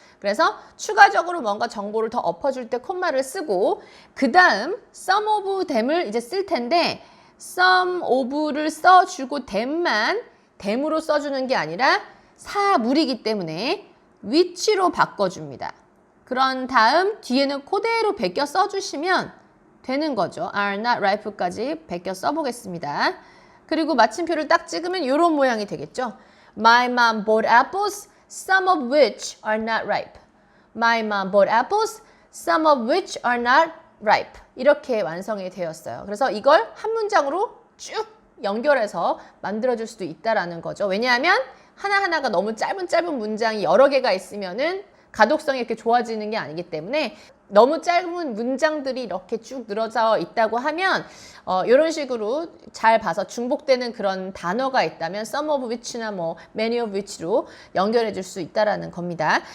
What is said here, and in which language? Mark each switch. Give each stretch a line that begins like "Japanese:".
Korean: 그래서 추가적으로 뭔가 정보를 더 엎어줄 때 콤마를 쓰고 그 다음 some of them을 이제 쓸 텐데 some of를 써주고 them만 them으로 써주는 게 아니라 사물이기 때문에 which로 바꿔줍니다. 그런 다음 뒤에는 그대로 베껴 써주시면 되는 거죠. are not ripe까지 베껴 써보겠습니다. 그리고 마침표를 딱 찍으면 이런 모양이 되겠죠.
English: My mom bought apples, some of which are not ripe. My mom bought apples, some of which are not ripe.
Korean: 이렇게 완성이 되었어요. 그래서 이걸 한 문장으로 쭉 연결해서 만들어줄 수도 있다라는 거죠. 왜냐하면 하나하나가 너무 짧은 문장이 여러 개가 있으면은 가독성이 이렇게 좋아지는 게 아니기 때문에 너무 짧은 문장들이 이렇게 쭉 늘어져 있다고 하면 이런 식으로 잘 봐서 중복되는 그런 단어가 있다면 some of which나 뭐 many of which로 연결해 줄 수 있다라는 겁니다.